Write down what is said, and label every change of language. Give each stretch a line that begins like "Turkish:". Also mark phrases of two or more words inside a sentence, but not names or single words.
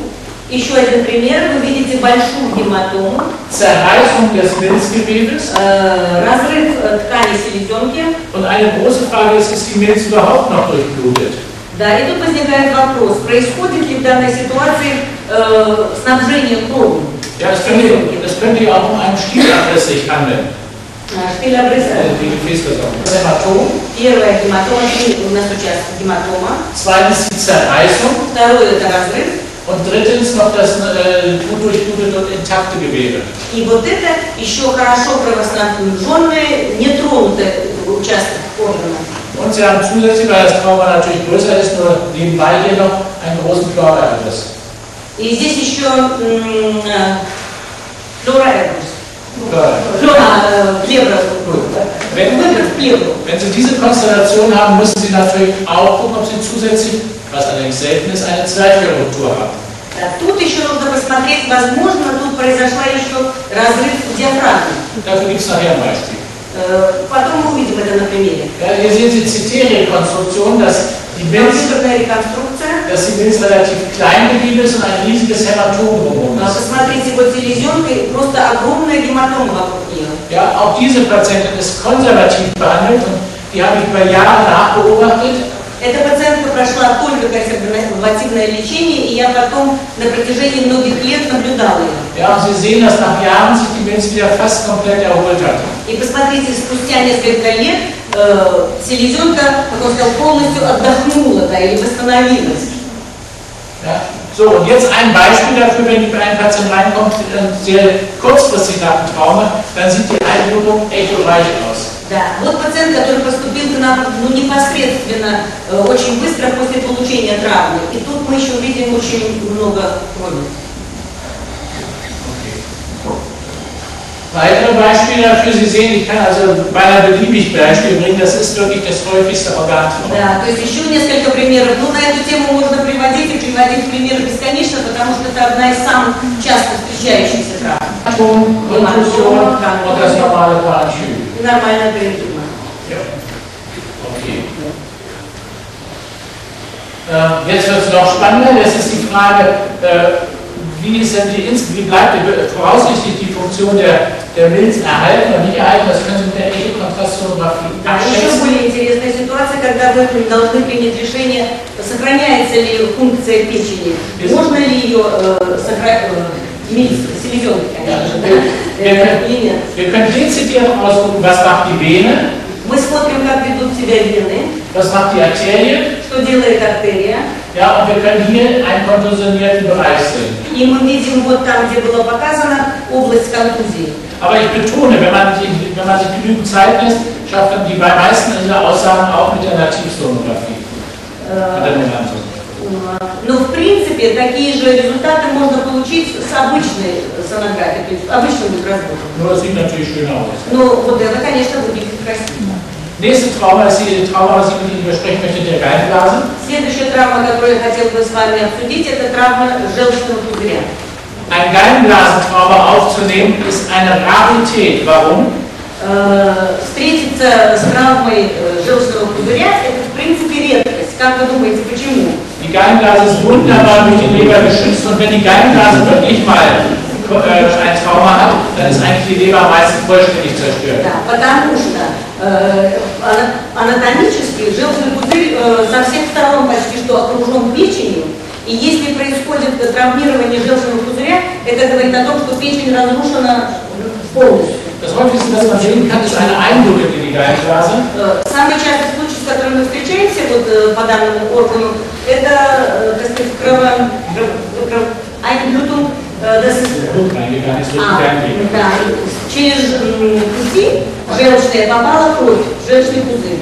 Russian: Еще один пример, вы видите большую гематому.
German: Zerreißung des Milzgewebes.
Russian: Разрыв ткани селезенки.
German: Und eine große Frage ist die Milz überhaupt noch durchblutet?
Russian: Да, и тут возникает вопрос, происходит ли в данной ситуации снабжение кровью?
German: Ja, es könnte ja auch einen Stielabriss sich handeln. Stielabris. Die Gefäßversorgung. Das Hämatom.
Russian: Первая гематома, у нас участок гематома.
German: Zweitens die Zerreißung.
Russian: Второй это разрыв.
German: Und drittens noch das gut durchblutete und intakte Gewebe.
Russian: И вот это еще хорошо кровоснабженный, нетронутый участок органа.
German: Und Sie haben zusätzlich, weil das Trauma natürlich größer ist, nur nebenbei hier noch einen großen Pleuraerguss.
Russian: И здесь еще pleuraerguss.
German: Wenn Sie diese Konstellation haben, müssen Sie natürlich auch gucken, ob Sie zusätzlich, was allerdings selten ist, eine Zwerchfellruptur haben.
Russian: Тут еще нужно посмотреть, возможно, тут произошла еще разрыв диафрагмы.
German: Dafür gibt es nachher ein Beispiel.
Russian: Потом мы увидим это на примере.
German: Ja, hier sehen Sie CT-Rekonstruktion, dass die Milz relativ klein geblieben ist und ein riesiges Hämatom drumherum ist.
Russian: Посмотрите, вот селезенка, просто огромная гематома вокруг нее.
German: Ja, auch diese Patientin ist konservativ behandelt und die habe ich über Jahre nachbeobachtet.
Russian: Эта пациентка прошла только консервативное лечение, и я потом на протяжении многих лет наблюдала ее.
German: Ja, und Sie sehen, dass nach Jahren sich die Milz wieder fast komplett erholt hat.
Russian: И посмотрите, спустя несколько лет селезенка, как он сказал, полностью отдохнула, да, или восстановилась.
German: Ja. So, und jetzt ein Beispiel dafür, wenn die Patientin reinkommt, sehr kurzfristig nach dem Trauma, dann sieht die Einblutung echoreich aus.
Russian: Да, вот пациент, который поступил к нам непосредственно, очень быстро после получения травмы. И тут мы еще видим очень много крови.
German: Weitere Beispiele dafür, Sie sehen, ich kann also beinahe beliebig Beispiele bringen, das ist wirklich das häufigste Organtrauma.
Russian: Да, то есть еще несколько примеров. Ну, на эту тему можно приводить и приводить примеры бесконечно, потому что это одна из самых часто встречающихся травм.
German: Und das normale Parenchym.
Russian: Нормальная паренхима.
German: Ja. Okay. Jetzt wird es noch spannender, das ist die Frage, wie bleibt voraussichtlich die Funktion der Milz erhalten oder nicht erhalten, das können Sie mit der Echokontrastsonographie abschätzen.
Russian: Еще более интересная ситуация, когда вы должны принять решение, сохраняется ли функция печени, можно ли ее селезенки, конечно, или нет.
German: Wir können dezidiert ausgucken, was macht die Vene.
Russian: Мы смотрим, как ведут себя вены,
German: was macht die Arterie,
Russian: что делает артерия.
German: Ja, und wir können hier einen kontusionierten Bereich sehen.
Russian: И мы видим вот там, где было показано, область контузии.
German: Aber ich betone, wenn man sich genügend Zeit lässt, schafft man die meisten dieser Aussagen auch mit der Nativsonographie.
Russian: Но в принципе такие же результаты можно получить с обычной сонографией, то есть обычным ультразвуком.
German: Nur es sieht natürlich schön aus.
Russian: Но вот это, конечно, выглядит красиво.
German: Nächste Trauma ist die Trauma, was ich mit Ihnen besprechen möchte, der Gallenblase.
Russian: Следующая травма, которую я хотел бы с вами обсудить, это травма желчного пузыря.
German: Ein Gallenblasentrauma aufzunehmen ist eine Rarität. Warum?
Russian: Встретиться с травмой желчного пузыря – это в принципе редкость. Как вы думаете, почему?
German: Die Gallenblase ist wunderbar durch die Leber geschützt und wenn die Gallenblase wirklich mal ein Trauma hat, dann ist eigentlich die Leber meistens vollständig zerstört.
Russian: Да, потому что анатомически желчный пузырь со всех сторон почти что окружен печенью, и если происходит травмирование желчного пузыря, это говорит о том, что печень разрушена полностью.
German: Das häufigste, was man sehen kann, ist eine Einblutung in die Gallenblase.
Russian: Самый частый случай, с которым мы встречаемся вот, по данному органу, это, так сказать,
German: Einblutung, das ist
Russian: через пути желчные попала кровь, желчный пузырь.